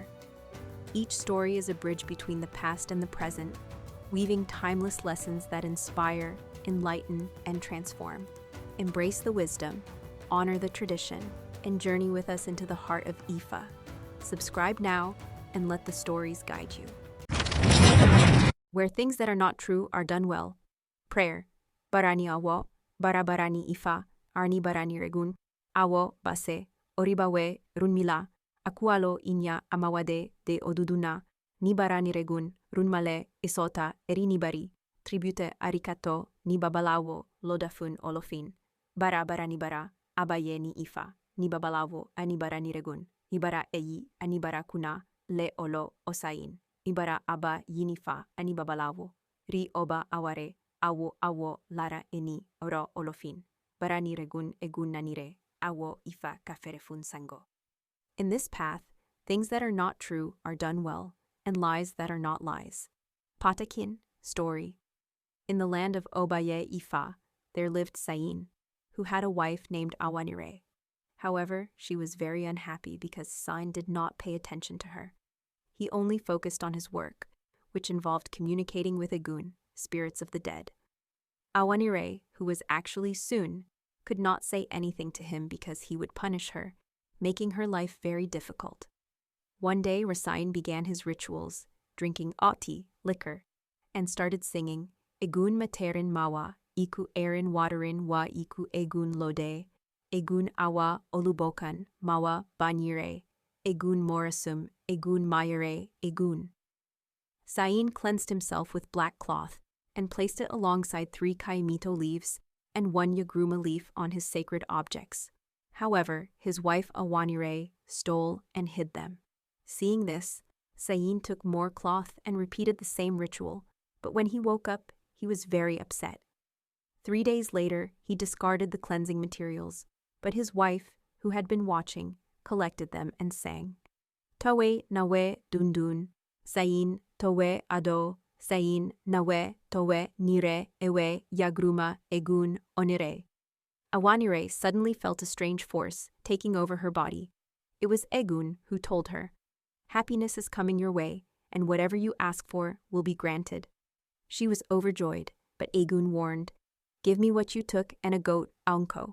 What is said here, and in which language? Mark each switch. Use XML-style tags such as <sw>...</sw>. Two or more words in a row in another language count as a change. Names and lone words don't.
<en>Each story is a bridge between the past and the present, weaving timeless lessons that inspire, enlighten, and transform. Embrace the wisdom, honor the tradition, and journey with us into the heart of Ifa. Subscribe now and let the stories guide you. Where things that are not true are done well. Prayer.</en> <luq>Barani awo, barabarani Ifa, arni barani regun, awo base, oribawe runmila, akualo inya amawade de oduduna, nibarani regun, runmale isota erinibari, tribute arikato nibabalawo lodafun olofin, barani bara, Ọbàyè ni Ifá, nibabalawo anibarani regun, nibara eyi anibara kuna, le olo Òṣàín, nibara aba yinifa anibabalawo, ri oba aware, awo lara eni oro olofin, barani regun egun nanire, awo Ifa kaferefun sango.</luq> <en>In this path, things that are not true are done well, and lies that are not lies. Patakin, story. In the land of Ọbàyè Ifá, there lived Òṣàín, who had a wife named Awaniré. However, she was very unhappy because Òṣàín did not pay attention to her. He only focused on his work, which involved communicating with Egun, spirits of the dead. Awaniré, who was actually Òṣun, could not say anything to him because he would punish her, making her life very difficult. One day, Òṣàín began his rituals, drinking oti, liquor, and started singing,</en> <luq>Egun materin mawa, iku erin waterin wa iku egun lode, Egun awa olubokan, mawa banyire, Egun morasum, Egun mayere, Egun.</luq> <en>Òṣàín cleansed himself with black cloth and placed it alongside 3 caimito leaves and 1 yagruma leaf on his sacred objects. However, his wife Awaniré stole and hid them. Seeing this, Òṣàín took more cloth and repeated the same ritual, but when he woke up, he was very upset. 3 days later, he discarded the cleansing materials, but his wife, who had been watching, collected them and sang,</en> <luq>Towe nawe dundun, Òṣàín towe ado, Òṣàín nawe towe nire ewe yagruma egun onire.</luq> <en>Awaniré suddenly felt a strange force taking over her body. It was Egun who told her, Happiness is coming your way, and whatever you ask for will be granted. She was overjoyed, but Egun warned, Give me what you took and a goat, Aunko.</en>